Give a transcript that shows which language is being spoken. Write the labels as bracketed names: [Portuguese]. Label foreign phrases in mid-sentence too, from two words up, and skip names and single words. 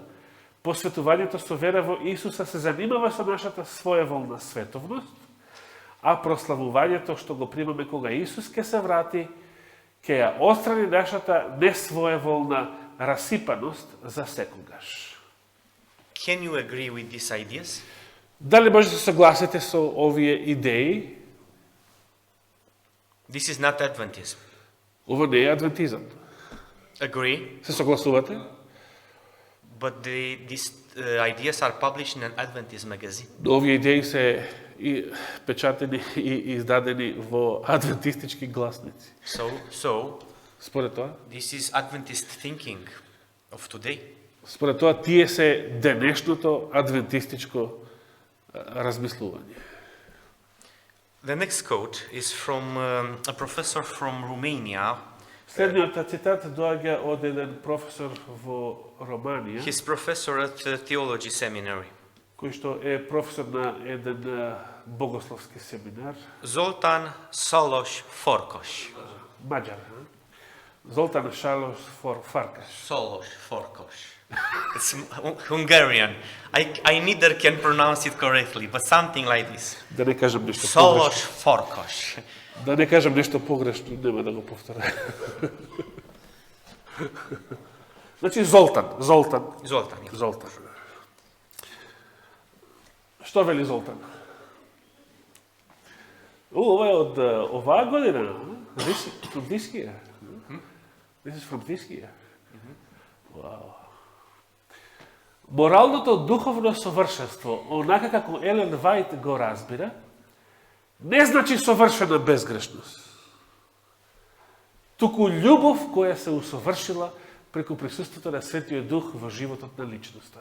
[Macedonian] Посветувањето со вера во Исуса се занимава со нашата своеволна световност, а прославувањето што го примаме кога Исус ќе се врати, ќе ја отстрани нашата несвоеволна расипаност за секогаш. [English] Can you agree with these ideas? [Macedonian] Дали може да се согласите со овие идеи? [English] This is not Adventism. [Macedonian] Ова не е адвентизам. [English] Agree, [Macedonian] Се согласувате? [English] but these ideas are published in an Adventist magazine. [Macedonian] Но овие идеи се и печатени и издадени во адвентистички гласници. [English] So [Macedonian] Според тоа, [English] this is Adventist thinking of today. [Macedonian] според тоа тие се денешното адвентистичко размислување. [English] The next quote is from a professor from Romania. [Macedonian] Следниот цитат доаѓа од еден професор во Романија, [English] He's professor at the theology seminary. [Macedonian] кој што е професор на еден богословски семинар, Zoltán Szalos Farkas. маѓар. Золтан Шалос Фаркаш. Szalos Farkas. [English] It's Hungarian. I neither can pronounce it correctly, but something like this. [Macedonian] Да не кажам нешто Szalos погрешно. Farkas. Да не кажам нешто погрешно, нема да го повторам. Значи Золтан. [English] Zoltán. yeah. [Macedonian] Золтан. Што вели Золтан? Ова е од оваа година. [English] From this year. This is from this year. Wow. [Macedonian] Моралното духовно совршенство, онака како Елен Вајт го разбира, не значи совршена безгрешност. Туку љубов која се усовршила преку присуството на Светиот Дух во животот на личноста.